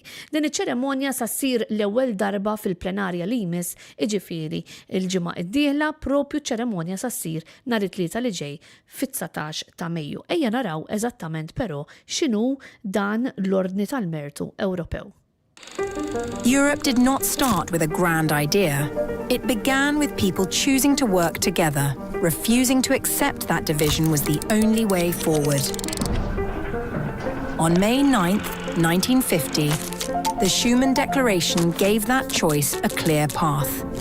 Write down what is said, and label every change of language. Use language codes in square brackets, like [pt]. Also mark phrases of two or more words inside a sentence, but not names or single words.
[mt] Din iċ-ċeremonja sa ssir l-ewwel darba fil-plenarja li jmiss, jiġifieri il-ġimgħa d-dieħla propju ċeremonja sa ssir nhar it-tlieta li ġej fit-19 ta' Mejju. Ejja naraw eżattament però x'inhu dan l-Ordni tal-Mertu Ewropew. [en] Europe did not start with a grand idea. It began with people choosing to work together, refusing to accept that division was the only way forward. On May 9th, 1950, the Schuman Declaration gave that choice a clear path.